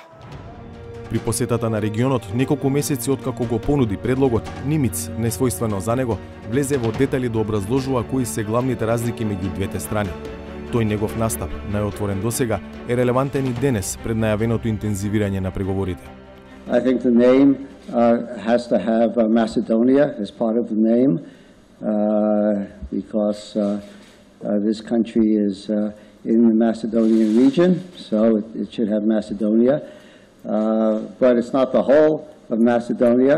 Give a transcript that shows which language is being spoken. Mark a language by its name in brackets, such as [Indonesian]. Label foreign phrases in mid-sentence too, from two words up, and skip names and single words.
[Macedonian] При посетата на регионот, неколку месеци откако го понуди предлогот, Нимиц, несвојствено за него, влезе во детали да образложува кои се главните разлики меѓу двете страни. Тој негов настап, најотворен досега, е релевантен и денес пред најавеното интензивирање на преговорите. [English] I think the name has to have Macedonia as part of the name because this country is in the Macedonian region, so it should have Macedonia. But it's not the whole of Macedonia.